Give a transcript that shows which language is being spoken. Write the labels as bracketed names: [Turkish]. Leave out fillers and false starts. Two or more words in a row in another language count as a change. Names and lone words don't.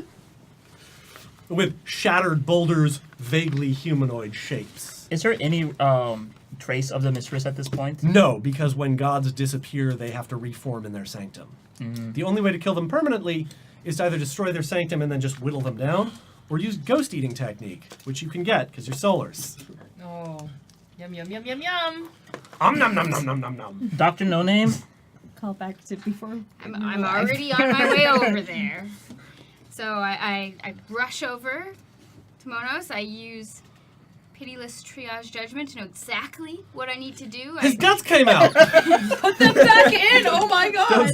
[English] With shattered boulders, vaguely humanoid shapes. Is there any trace of the mistress at this point? No, because when gods disappear, they have to reform in their sanctum. The only way to kill them permanently is to either destroy their sanctum and then just whittle them down, or use ghost eating technique, which you can get because you're solars. Oh, yum yum yum yum yum. Nom nom nom nom nom nom. Dr. No Name? Call back to before. I'm already on my way over there. So I rush over to Monos. I use pitiless triage judgment to know exactly what I need to do. His guts came out! Put them back in. Oh my god.